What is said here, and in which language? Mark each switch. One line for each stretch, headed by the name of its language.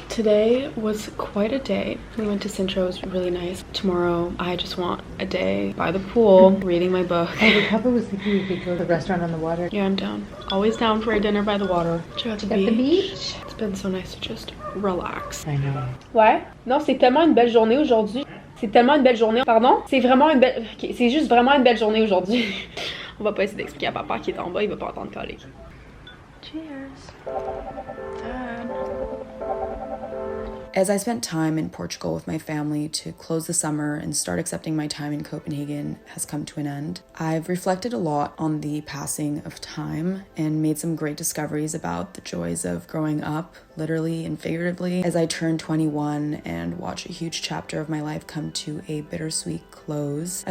English: Today was quite a day. We went to Centro, it was really nice. Tomorrow I just want a day by the pool, reading my book. The couple was thinking we could go to the restaurant on the water. Yeah, I'm down. Always down for a dinner by the water. Chill at the beach. It's been so nice to just relax. I know.
French: Ouais. Non, c'est tellement une belle journée aujourd'hui. C'est tellement une belle journée. Pardon? C'est vraiment une belle... Okay, c'est juste vraiment une belle journée aujourd'hui. On va pas essayer d'expliquer à papa qui est en bas, il va pas entendre caler.
English: Cheers. As I spent time in Portugal with my family to close the summer and start accepting my time in Copenhagen has come to an end, I've reflected a lot on the passing of time and made some great discoveries about the joys of growing up, literally and figuratively, as I turn 21 and watch a huge chapter of my life come to a bittersweet close.